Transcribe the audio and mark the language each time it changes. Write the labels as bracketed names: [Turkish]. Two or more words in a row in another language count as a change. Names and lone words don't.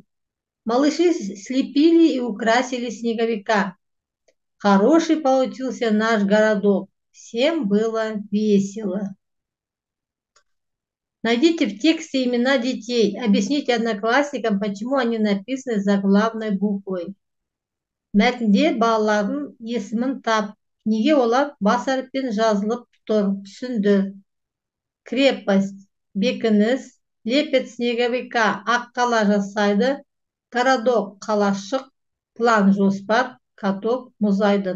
[Russian] Малыши слепили и украсили снеговика. Хороший получился наш городок. Всем было весело. Найдите в тексте имена детей. Объясните одноклассникам, почему они написаны заглавной буквой. [Kazakh] Мәтінде балалардың есімін тап. Неге олар бас әріппен жазылып тұр? Түсінді. Крепость, бекініс, [Russian] лепет снеговика, [Kazakh] аққала жасайды, городок, қалашық, план, жоспар, каток, мұз айдын.